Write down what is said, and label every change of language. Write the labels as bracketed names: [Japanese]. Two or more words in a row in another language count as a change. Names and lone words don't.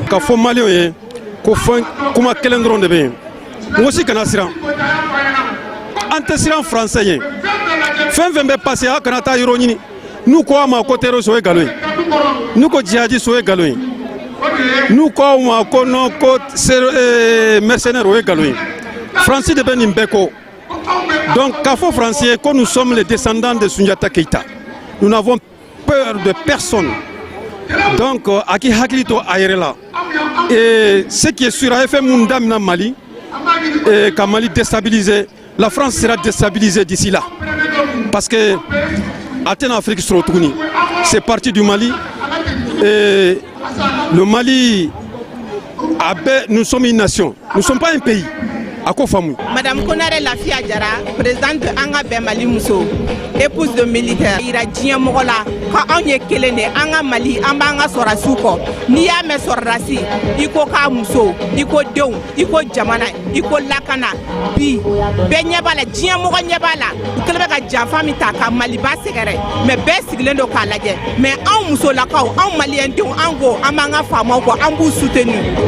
[Bambara] Ka fɔ maliyɛnw ye ko fɛn kuma kelen dɔrɔn de bɛ yen n ko si kana siran an tɛ siran faransɛ ye fɛn fɛn bɛ passé a kana taa yɔrɔ ɲini n'u ko a ma ko terroriste o ye nkalon ye n'u ko djihadiste o ye nkalon ye n'u ko a ma ko non ko mercenaire o ye nkalon ye faransi de bɛ nin bɛɛ kɔ donc k'a fɔ faransi ye ko [French] nous sommes les descendants de Sunjata Keita nous n'avons peur de personne donc [Bambara] a k'i hakili to a yɛrɛ la [French] et ce qui est sûr [Bambara] a ye fɛn minnu damina Mali ka Mali [French] déstabiliser la France sera déstabilisée d'ici là parce que [Bambara] a tɛna Afrique sɔrɔ tuguni [French] c'est parti du Mali et le Mali [Bambara] a bɛɛ [French] nous sommes une nation nous ne sommes pas un pays [Bambara] a ko faamu. Madame Konare Lafiya Jara présidente an ka bɛn Mali muso [French] épouse de militaire [Bambara] yira diɲɛ mɔgɔ la ka anw ye kelen de an ka Mali an b'an ka sɔrɔdasiw kɔ n'i y'a mɛn sɔrɔdasi i ko k'a muso i ko denw i ko jamana i ko lakana bi bɛɛ ɲɛ b'a la diɲɛ mɔgɔ ɲɛ b'a la u kɛlen bɛ ka janfa min ta ka Maliba sɛgɛrɛ mais bɛɛ sigilen don k'a lajɛ mais anw musolakaw anw maliyɛndenw an ko an b'an ka faamaw kɔ an b'u soutenu